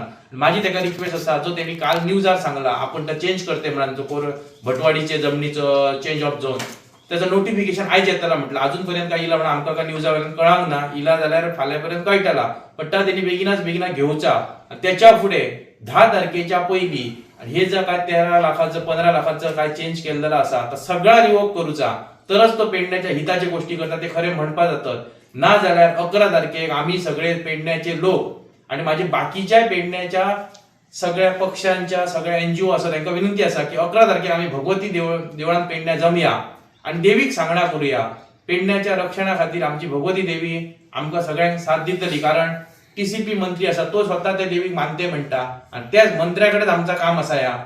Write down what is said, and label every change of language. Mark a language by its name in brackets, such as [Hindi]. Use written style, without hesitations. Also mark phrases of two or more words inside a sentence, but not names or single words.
[Konkani] माझी ताका रिक्वेस्ट आसा जो त्यांनी काल न्यूजार सांगला आपण तो चेंज करते म्हणून जो कोर भटवाडीचे जमनीचो [English] change of zone [Konkani] त्याचं नोटिफिकेशन आयज येतला म्हटलं. अजूनपर्यंत काय इला म्हणून आमकां काय न्यूजावयल्यान कळांक ना. इला जाल्यार फाल्यांपर्यंत कळटला पण त्यांनी बेगीना घेवचा. त्याच्या फुडें 10 तारखेच्या पयलीं हे जर काय 13 लाखाचं 15 लाखाचं काय चेंज केलेलं आसा तर सगळा रिवोक करूचा तरच तो पेडण्याच्या हिताचे गोष्टी करता ते खरे म्हणपा जातात. ना जाल्यार 11 तारखेक आम्ही सगळे पेडण्याचे लोक आणि माझे बाकीच्या पेडण्याच्या सगळ्या पक्षांच्या सगळ्या NGO आसा तांकां विनंती आसा की 11 तारखेक आमी भगवती देवळान पेडण्या जमया आनी देवीक सांगणा करुया. पेडण्याच्या रक्षणा खातीर आमची भगवती देवी आमकां सगळ्यांक साथ दितली, कारण TCP मंत्री आसा तो स्वता त्या देवीक मानते म्हणटा आणि त्याच मंत्र्या कडेच आमचा काम आसा ह्या.